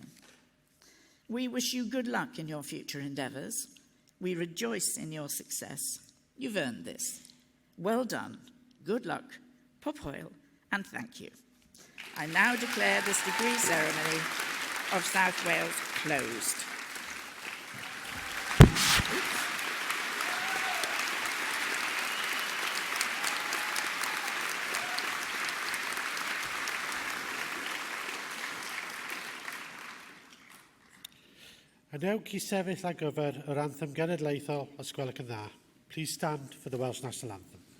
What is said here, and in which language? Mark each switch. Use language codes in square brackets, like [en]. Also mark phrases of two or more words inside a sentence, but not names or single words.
[en] We wish you good luck in your future endeavours. We rejoice in your success. You've earned this. Well done, good luck, [cy] pob hoil, [en] and thank you. I now declare this degree ceremony of South Wales closed. [cy] A wnewch i sefyll ar gyfer yr anthem genedlaethol os gwelwch yn dda. [en] Please stand for the Welsh National Anthem.